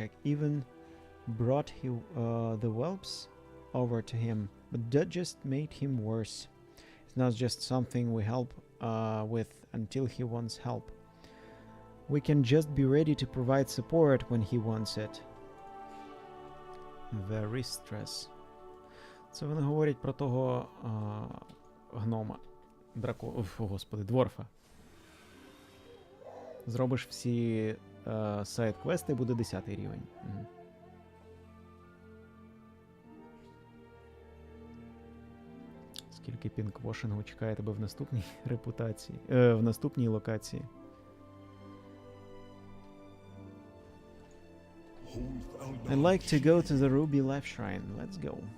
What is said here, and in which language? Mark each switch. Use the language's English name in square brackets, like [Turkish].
[English] I even brought the whelps over to him, but that just made him worse. It's not just something we help with until he wants help. We can just be ready to provide support when he wants it. Very stress. [Ukrainian] Це вони говорять про того гнома. Господи, дворфа. Зробиш всі сайд-квести буде 10 рівень. Мгм. Скільки пінквошингу чекає тебе в наступній репутації, в наступній локації. [English] I'd like to go to the Ruby Life Shrine. Let's go.